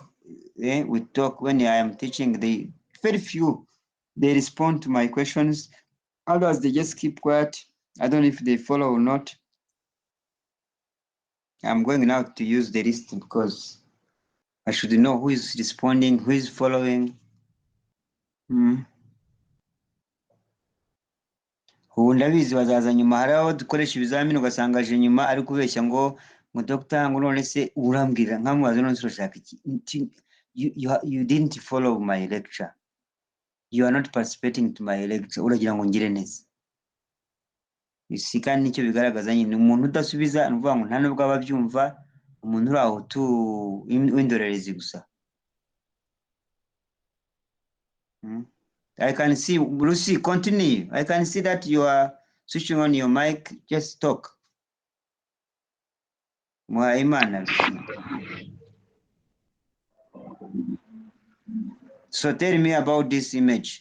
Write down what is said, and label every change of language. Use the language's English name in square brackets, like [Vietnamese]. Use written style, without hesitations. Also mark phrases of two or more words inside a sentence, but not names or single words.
[English] We talk when I am teaching. They very few they respond to my questions. Others they just keep quiet. I don't know if they follow or not. I'm going now to use the list because I should know who is responding, who is following. [Kinyarwanda] Ubu ndabizi bazaza nyuma, hari aho dukoresha ibizamini ugasanga aje nyuma ari kubeshya ngo dogita ngo none se urambwira nkamubaza none se urashaka iki. [English] You didn't follow my lecture. You are not participating to my lecture. [Kinyarwanda] Uragira ngo ngire neza. Kandi nicyo bigaragaza nyine umuntu udasubiza nuvuga ngo nta nubwo ababyumva, umuntu uri aho w'indorerezi gusa. [English] I can see, Lucy, continue. I can see that you are switching on your mic. Just talk. Muhaimana. So tell me about this image.